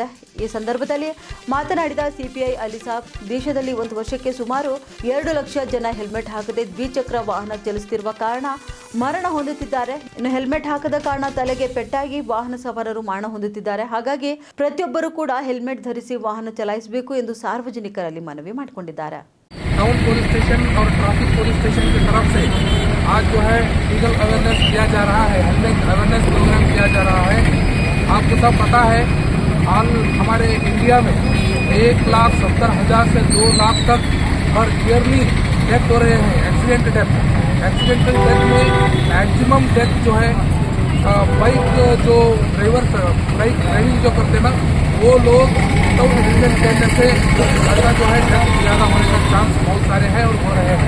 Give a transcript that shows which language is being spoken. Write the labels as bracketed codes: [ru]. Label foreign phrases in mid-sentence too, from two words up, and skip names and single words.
[kn] ಈ ಸಂದರ್ಭದಲ್ಲಿ ಮಾತನಾಡಿದ CPI ಅಲಿಸಾಬ್, ದೇಶದಲ್ಲಿ ಒಂದು ವರ್ಷಕ್ಕೆ ಸುಮಾರು 2 ಲಕ್ಷ ಜನ ಹೆಲ್ಮೆಟ್ ಹಾಕದೆ ದ್ವಿಚಕ್ರ ವಾಹನ ಚಲಿಸುತ್ತಿರುವ ಕಾರಣ ಮರಣ ಹೊಂದುತ್ತಿದ್ದಾರೆ. ಇನ್ನು ಹೆಲ್ಮೆಟ್ ಹಾಕದ ಕಾರಣ ತಲೆಗೆ ಪೆಟ್ಟಾಗಿ ವಾಹನ ಸವಾರರು ಮರಣ ಹೊಂದುತ್ತಿದ್ದಾರೆ. ಹಾಗಾಗಿ ಪ್ರತಿಯೊಬ್ಬರು ಕೂಡ ಹೆಲ್ಮೆಟ್ ಧರಿಸಿ ವಾಹನ चलाइसಬೇಕು ಎಂದು ಸಾರ್ವಜನಿಕರಲ್ಲಿ ಮನವಿ ಮಾಡಿಕೊಂಡಿದ್ದಾರೆ. [en] town police station [hi] और [en] traffic police station [hi] की तरफ से आज जो है [en] legal awareness [hi] किया जा रहा है, [en] helmet awareness program [hi] किया जा रहा है। आपको सब पता है हाल हमारे इंडिया में 1,70,000 से 2 लाख तक हर [en] yearly death [hi] हो रहे हैं, [en] accidental death [hi] में [en] maximum death [hi] जो है बाइक जो [en] driver bike driving [hi] जो करते ना वो लोग [en] without helmet [hi] पहनने से ज़्यादा जो है डेथ ज़्यादा होने का चांस बहुत सारे हैं और हो रहे हैं।